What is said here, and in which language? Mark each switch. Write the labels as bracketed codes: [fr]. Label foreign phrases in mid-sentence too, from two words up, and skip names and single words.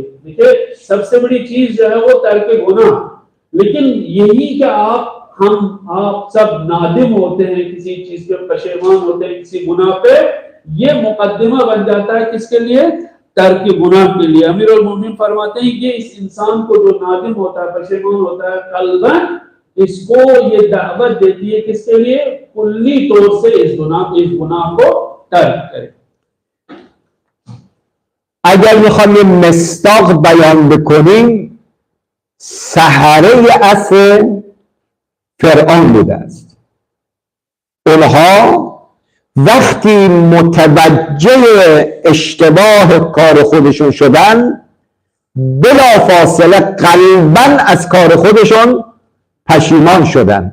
[ur] دیکھیے سب سے بڑی چیز جو ہے وہ ترک گناہ، لیکن یہی کہ آپ سب نادم ہوتے ہیں کسی چیز پہ، پشیمان ہوتے ہیں کسی گناہ پہ، یہ مقدمہ بن جاتا ہے کس کے لیے، ترک گناہ کے لیے. امیر المومنین فرماتے ہیں کہ اس انسان کو جو نادم ہوتا ہے، پشیمان ہوتا ہے قلباً، اس کو یہ دعوت دیتی ہے کس کے لیے، کلی طور سے اس گناہ کو ترک کرے. [fa] اگر میخوام یه مصداق بیان بکنیم، سحره عصر فرعون بوده است. اونها وقتی متوجه اشتباه کار خودشون شدن، بلافاصله قلباً از کار خودشون پشیمان شدن.